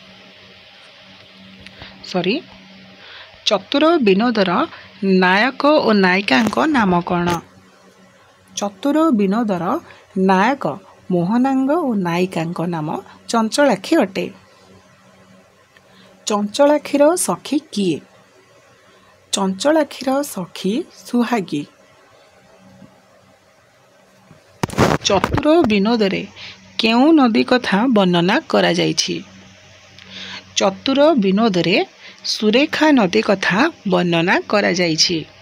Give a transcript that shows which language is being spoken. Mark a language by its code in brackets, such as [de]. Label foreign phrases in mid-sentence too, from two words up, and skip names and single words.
[or] ଚତୁର ବିନୋଦର ନାୟକ ଓ ନାୟିକାଙ୍କ ନାମ କଣ? ଚତୁର ବିନୋଦର ନାୟକ ମୋହନାଙ୍ଗ ଓ ନାୟିକାଙ୍କ ନାମ ଚଞ୍ଚଳାକ୍ଷୀ ଅଟେ। ଚଞ୍ଚଳାକ୍ଷୀର ସଖୀ କିଏ? ଚଞ୍ଚଳାକ୍ଷୀର ସଖୀ ସୁହାଗୀ। ଚତୁର ବିନୋଦରେ କେଉଁ ନଦୀ କଥା ବର୍ଣ୍ଣନା କରାଯାଇଛି? ଚତୁର ବିନୋଦରେ ସୁରେଖା ନଦୀ କଥା ବର୍ଣ୍ଣନା କରାଯାଇଛି।